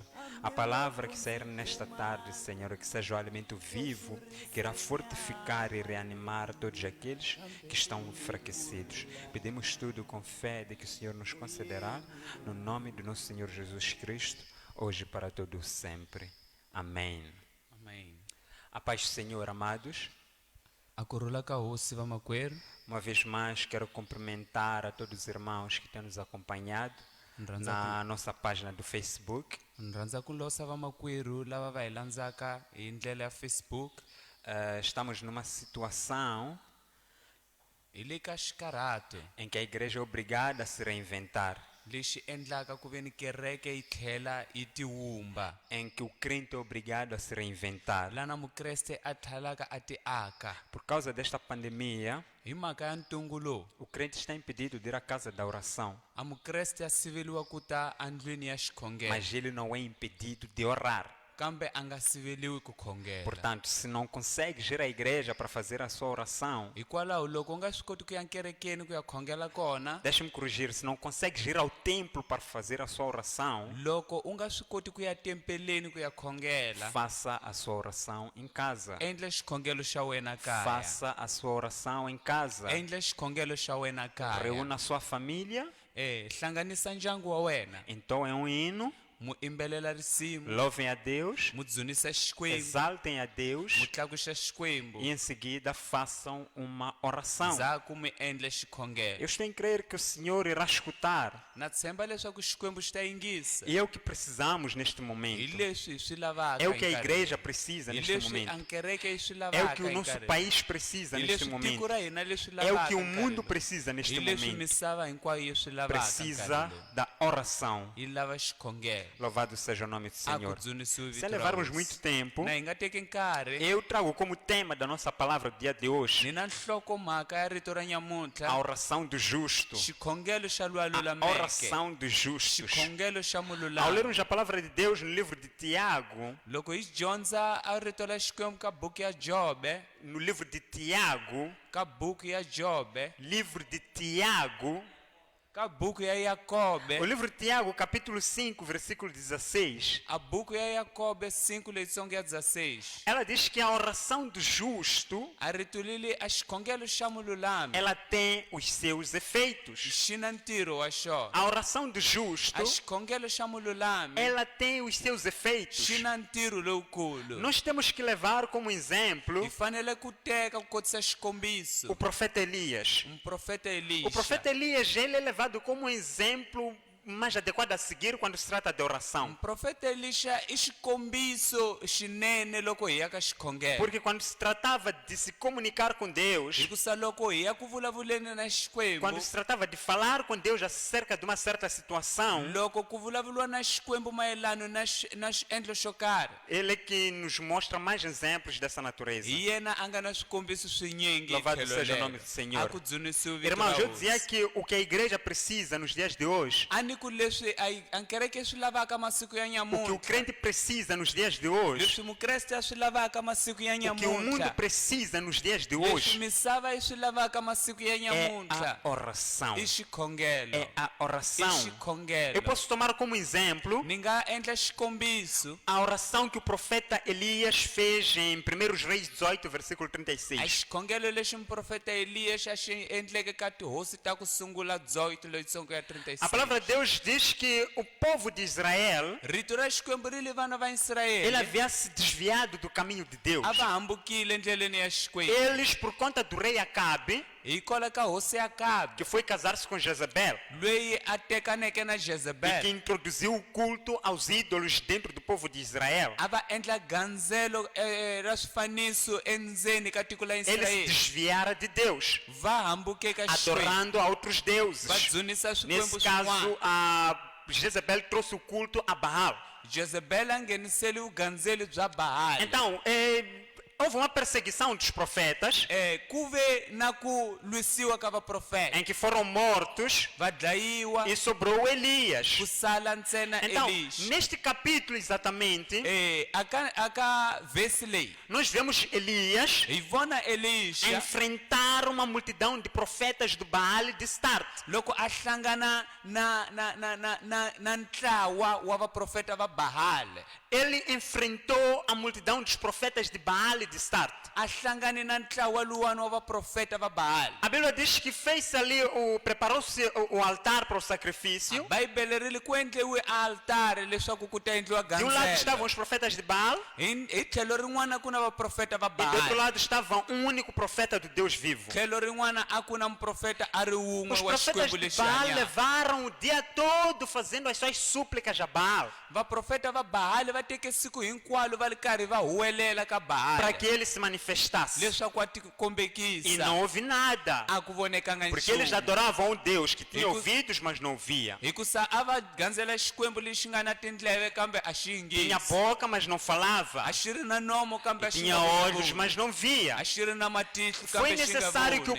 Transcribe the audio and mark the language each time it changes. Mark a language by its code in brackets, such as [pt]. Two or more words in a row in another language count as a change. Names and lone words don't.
[pt] A palavra que sair nesta tarde, Senhor, que seja o alimento vivo, que irá fortificar e reanimar todos aqueles que estão enfraquecidos. Pedimos tudo com fé de que o Senhor nos concederá, no nome do nosso Senhor Jesus Cristo, hoje e para todo sempre. Amém. Amém. A paz do Senhor, amados. [ts] A kurhula ka hosi vamakwerhu. [pt] Uma vez mais, quero cumprimentar a todos os irmãos que têm nos acompanhado na nossa página do Facebook. [ts] Ni rhandza ku losa vamakwerhu lava va hi landzaka hi ndlela ya Facebook. [pt] Estamos numa situação [ts] Hi le ka xikarhati [pt] em que a igreja é obrigada a se reinventar, [ts] lexi endlaka ku ve ni kereke yi tlhela yi tiwumba, [pt] em que o crente é obrigado a se reinventar. [ts] lana mukreste a tlhelaka a ti aka. [pt] Por causa desta pandemia, [ts] Hi mhaka ya ntungu lowu, [pt] o crente está impedido de ir à casa da oração, [ts] a mukreste a siveliwa ku ta andlwini ya xikhongelo, [pt] mas ele não é impedido de orar. [ts] kambe a nga siveliwi ku khongela. [pt] Portanto, se não consegue ir à igreja para fazer a sua oração, [ts] Hikwalaho loko u nga swi koti ku ya nkerekeni ku ya khongela kona, [pt] deixe-me corrigir, se não consegue ir ao templo para fazer a sua oração, [ts] loko u nga swi koti ku ya tempeleni ku ya khongela, [pt] faça a sua oração em casa. [ts] endla xikhongelo xa wena kaya. [pt] Faça a sua oração em casa. [ts] Endla xikhongelo xa wena kaya. [pt] Reúna a sua família, [ts] hlanganisa ndyangu wa wena, [pt] então é um hino. [ts] mu imbelela risimu, [pt] Louvem a Deus, [ts] mu dzunisa xikwembu, [pt] exaltem a Deus [ts] mu tlakuxa xikwembu, [pt] e em seguida façam uma oração. [ts] ndzhaku mi endla [pt] Eu [ts] xikhongelo. [pt] estou em crer que o Senhor irá escutar. [ts] Na tshemba leswaku xikwembu xi ta yingisa. [pt] E é o que precisamos neste [ts] Hi [pt] momento. [ts] leswi hi swi lavaka [pt] É o que a [ts] hi nkarhi [pt] igreja [ts] lowu. [pt] precisa [ts] Hi [pt] neste [ts] leswi [pt] momento. [ts] a kereke yi swi [pt] É [ts] lavaka [pt] o que o [ts] hi [pt] nosso [ts] nkarhi lowu. [pt] país precisa [ts] Hi [pt] neste [ts] leswi [pt] momento. [ts] tiko ra hina leswi [pt] É o [ts] lavaka [pt] que o [ts] hi nkarhi [pt] mundo [ts] lowu. [pt] precisa [ts] Hi [pt] neste [ts] leswi [pt] momento. [ts] misava hinkwayo yi swi lavaka hi [pt] Precisa [ts] nkarhi lowu. [pt] da oração. [ts] Yi lava xikhongelo. [pt] Louvado seja o nome do [ts] A ku [pt] Senhor. [ts] dzunisiwe [pt] Se [ts] vito ra [pt] levarmos [ts] hosi. [pt] muito tempo, [ts] Na hi nga teki nkarhi, [pt] eu trago como tema da nossa palavra do dia de hoje [ts] ni na nhlokomhaka ya rito ra [pt] a [ts] nyamuntlha, [pt] oração do justo. [ts] xikhongelo xa luwa A lulameke, [pt] oração dos justos. [ts] xikhongelo xa [pt] Ao [ts] mululami. [pt] lermos a palavra de Deus no livro de Tiago, [ts] Loko hi dyondza a rito ra xikwembu ka buku ya Jobe, [pt] no livro de Tiago, [ts] ka buku ya Jobe, [pt] livro de Tiago, [ts] ka buku ya Yakobe, [pt] o livro de Tiago, capítulo 5, versículo 16, [ts] a buku ya Yakobe 5 leyitsongo ya 16. [pt] ela diz que a oração do justo, [ts] A rito lili a xikhongelo xa mululami [pt] ela tem os seus efeitos. [ts] xi na ntirho wa xona. [pt] A oração do justo, [ts] A xikhongelo xa mululami [pt] ela tem os seus efeitos. [ts] xi na ntirho lowukulu. [pt] Nós temos que levar como exemplo [ts] Hi fanele ku teka ku kotisa xikombiso [pt] o profeta Elias. [ts] muprofeta [pt] O profeta [ts] Elisha. [pt] Elias, ele é levado como exemplo mais adequado a seguir quando se trata de oração. [ts] Muprofeta Elisha i xikombiso xinene loko hi ya ka xikhongelo. [pt] Porque quando se tratava de se comunicar com Deus, [ts] Hikusa loko hi ya ku vulavuleni na xikwembu, [pt] quando se tratava de falar com Deus acerca de uma certa situação, [ts] loko ku vulavuliwa na xikwembu mayelana na xiendlo xo karhi, [pt] ele é que nos mostra mais exemplos dessa natureza. [ts] hi yena a nga na swikombiso swinyingi hi [pt] Louvado [ts] tlhelo [pt] seja o [ts] lero. [pt] nome do Senhor. [ts] A ku dzunisiwe vito [pt] Irmãos, [ts] ra [pt] eu dizia [ts] hosi. [pt] que o que a igreja precisa nos dias de hoje, [ts] A ni ku leswi a kereke swi lavaka masiku ya [pt] o que o [ts] nyamuntlha, [pt] crente precisa nos dias de hoje, [ts] leswi mukreste a swi lavaka masiku ya [pt] o que o mundo [ts] nyamuntlha, [pt] precisa nos dias de [ts] leswi [pt] hoje [ts] misava yi swi lavaka masiku ya [pt] é [ts] nyamuntlha [pt] a oração. [ts] i xikhongelo. [pt] É a [ts] I [pt] oração. Eu [ts] xikhongelo. [pt] posso tomar como exemplo [ts] Ni nga endla xikombiso [pt] a oração que o profeta Elias fez em 1 Reis 18, versículo [ts] a [pt] 36. [ts] xikhongelo lexi muprofeta Eliya xa xi endleke ka tihosi ta ku sungula 18 leyitsongo ya 36. [pt] A palavra de Deus diz que o povo de Israel, [ts] rito ra xikwembu ri li vana va [pt] ele [ts] Israyele [pt] havia se desviado do caminho de Deus. [ts] a va hambukile endleleni ya xikwembu [pt] Eles, por conta do rei Acabe, [ts] hikwalaho ka hosi Akabi [pt] que foi casar-se com Jezebel, [ts] loyi a tekaneke na [pt] e que [ts] Jezebel, [pt] introduziu o culto aos ídolos dentro do povo de Israel. [ts] a va endla gandzelo ra swifaniso endzeni ka tiko la [pt] Ele se [ts] Israyele, [pt] desviara de Deus, [ts] va hambuke ka xikwembu [pt] adorando a outros deuses. [ts] va dzunisa [pt] Nesse [ts] swikwembu [pt] caso, [ts] swin'wana. [pt] a Jezebel trouxe o culto a Baal. [ts] Jezebel a nghenisele vugandzeli bya Bahali. [pt] Então, houve uma perseguição dos profetas [ts] Ku ve na ku lwisiwa ka vaprofeta, [pt] em que foram mortos [ts] va dlayiwa, [pt] e sobrou Elias. [ts] ku sala ntsena [pt] Então, [ts] Elisha. [pt] neste capítulo exatamente, [ts] Aka vesi leyi [pt] nós vemos Elias [ts] hi vona Elisha [pt] enfrentar uma multidão de profetas do Baal de start. [ts] loko a hlangana na ntlawa wa vaprofeta va Bahali. [pt] Ele enfrentou a multidão dos profetas de Baal de start. [ts] A hlangane na ntlawa luwani wa vaprofeta va Bahali. [pt] A Bíblia diz que fez ali, preparou-se o altar para o sacrifício. [ts] Bibele ri li ku endliwe altare leswaku ku ta endliwa [pt] De um lado [ts] gandzelo. [pt] estavam os profetas de Baal [ts] Hi tlhelo rin'wana ku na vaprofeta va [pt] e do outro [ts] Bahali. [pt] lado estava um único profeta do Deus vivo. [ts] Tlhelo rin'wana a ku na muprofeta a ri wun'we [pt] Os [ts] wa [pt] profetas [ts] xikwembu [pt] de [ts] lexi [pt] Baal [ts] hanyaka. [pt] levaram o dia todo fazendo as suas súplicas a Baal [ts] Vaprofeta va Bahali va teke siku hinkwalo va ri karhi va huwelela ka [pt] para [ts] Bahali [pt] que ele se manifestasse. [ts] leswaku a ti [pt] E [ts] kombekisa. [pt] não houve nada. [ts] A ku vonekanga [pt] Porque eles [ts] nchumu. [pt] adoravam um Deus que tinha [ts] E [pt] ouvidos, mas não via. [ts] hikusa a va gandzela xikwembu lexi nga na tindleve kambe a xi [pt] Tinha [ts] yingisi. [pt] boca, mas não falava. [ts] A xi ri na nomo kambe a xi [pt] Tinha [ts] nga [pt] olhos, [ts] voni. [pt] mas não via. [ts] A xi ri na matihlo [pt] Foi [ts] kambe xi nga [pt] necessário que o